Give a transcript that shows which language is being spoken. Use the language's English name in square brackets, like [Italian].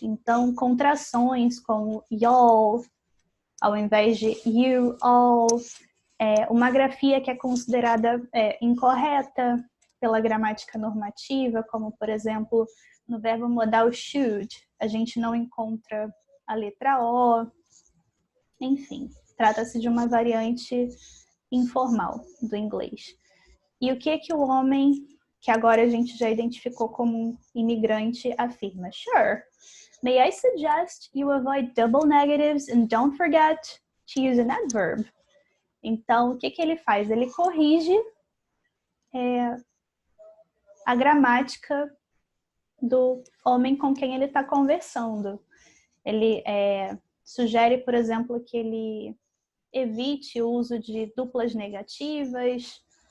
[Portuguese] Então, contrações como y'all, ao invés de you, all, uma grafia que é considerada incorreta pela gramática normativa, como, por exemplo, no verbo modal should, a gente não encontra a letra O. Enfim, trata-se de uma variante informal do inglês. E o que o homem, que agora a gente já identificou como um imigrante, afirma? [English] Sure. May I suggest you avoid double negatives and don't forget to use an adverb? [Portuguese] Então, o que ele faz? Ele corrige a gramática do homem com quem ele está conversando. Ele sugere, por exemplo, que ele evite o uso de duplas negativas.